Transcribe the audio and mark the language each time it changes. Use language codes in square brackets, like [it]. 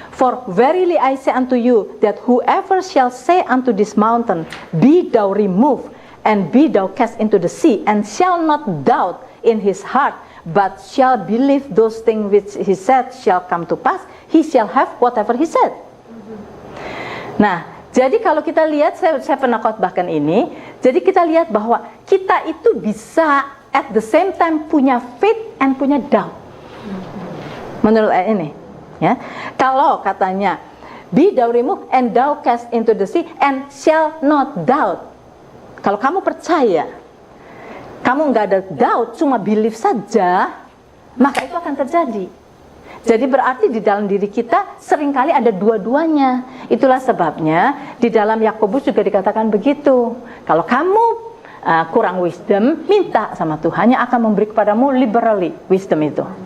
[en] For verily I say unto you that whoever shall say unto this mountain, be thou removed and be thou cast into the sea, and shall not doubt in his heart, but shall believe those things which he said shall come to pass, he shall have whatever he said. [id] Nah, jadi kalau kita lihat, saya pernah khotbahkan ini, jadi kita lihat bahwa kita itu bisa [en] at the same time [id] punya faith and punya doubt. Menurut ayat ini, ya. Kalau katanya [en] be thou removed and thou cast into the sea and shall not doubt. [id] Kalau kamu percaya, kamu nggak ada doubt, cuma believe saja, maka itu akan terjadi. Jadi berarti di dalam diri kita seringkali ada dua-duanya. Itulah sebabnya di dalam Yakobus juga dikatakan begitu. Kalau kamu kurang wisdom, minta sama Tuhan yang akan memberi kepadamu liberally wisdom itu.